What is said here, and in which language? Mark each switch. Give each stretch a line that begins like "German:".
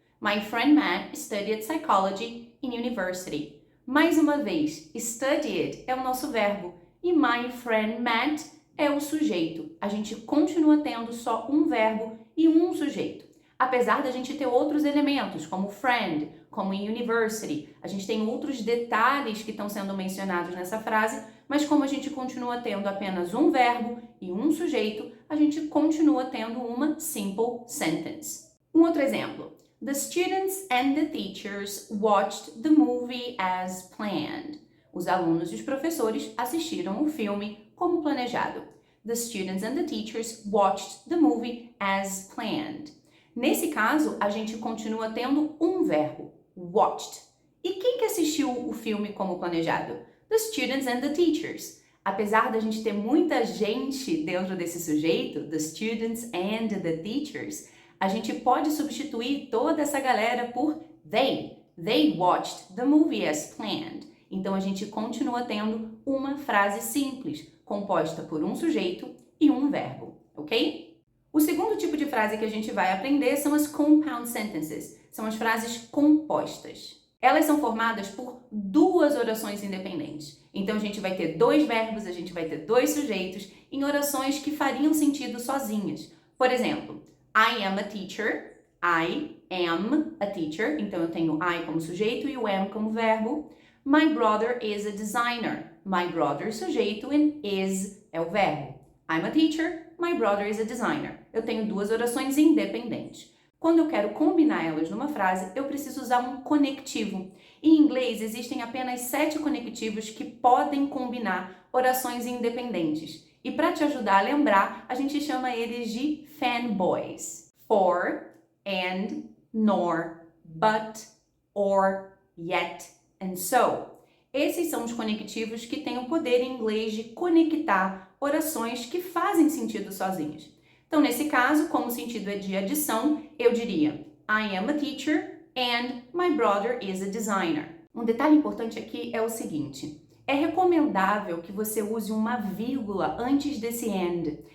English: My friend Matt studied psychology in university.
Portuguese: Mais uma vez, studied é o nosso verbo e
English: my friend Matt
Portuguese: é o sujeito. A gente continua tendo só um verbo e um sujeito. Apesar da gente ter outros elementos, como friend, como
English: in university,
Portuguese: a gente tem outros detalhes que estão sendo mencionados nessa frase, mas como a gente continua tendo apenas um verbo e um sujeito, a gente continua tendo uma simple sentence. Um outro exemplo.
English: The students and the teachers watched the movie as planned.
Portuguese: Os alunos e os professores assistiram o filme como planejado.
English: The students and the teachers watched the movie as planned.
Portuguese: Nesse caso, a gente continua tendo um verbo, watched. E quem que assistiu o filme como planejado?
English: The students and the teachers.
Portuguese: Apesar da gente ter muita gente dentro desse sujeito,
English: the students and the teachers,
Portuguese: a gente pode substituir toda essa galera por they.
English: They watched the movie as planned.
Portuguese: Então, a gente continua tendo uma frase simples, composta por um sujeito e um verbo, ok? O segundo tipo de frase que a gente vai aprender são as
English: compound sentences,
Portuguese: são as frases compostas. Elas são formadas por duas orações independentes. Então, a gente vai ter dois verbos, a gente vai ter dois sujeitos em orações que fariam sentido sozinhas. Por exemplo,
English: I am a teacher, I am a teacher,
Portuguese: então eu tenho I como sujeito e o am como verbo.
English: My brother is a designer, my brother
Portuguese: sujeito e
English: is
Portuguese: é o verbo.
English: I'm a teacher, my brother is a designer.
Portuguese: Eu tenho duas orações independentes. Quando eu quero combinar elas numa frase, eu preciso usar um conectivo. Em inglês, existem apenas 7 conectivos que podem combinar orações independentes. E para te ajudar a lembrar, a gente chama eles de fanboys.
English: For, and, nor, but, or, yet, and so.
Portuguese: Esses são os conectivos que têm o poder em inglês de conectar orações que fazem sentido sozinhas. Então, nesse caso, como o sentido é de adição, eu diria
English: I am a teacher and my brother is a designer.
Portuguese: Um detalhe importante aqui é o seguinte. É recomendável que você use uma vírgula antes desse and.